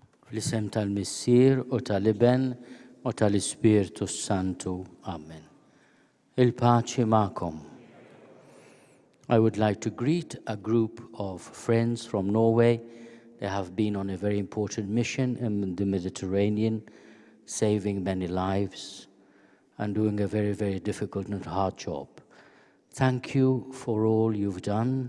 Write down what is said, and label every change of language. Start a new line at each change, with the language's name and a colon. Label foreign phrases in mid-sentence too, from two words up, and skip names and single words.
Maltese: Fl-isem tal-Missier u tal-Iben u tal-Ispirtu Santu. Amen. Il-paċi ma'kom.
English: I would like to greet a group of friends from Norway. They have been on a very important mission in the Mediterranean, saving many lives and doing a very, very difficult and hard job. Thank you for all you've done.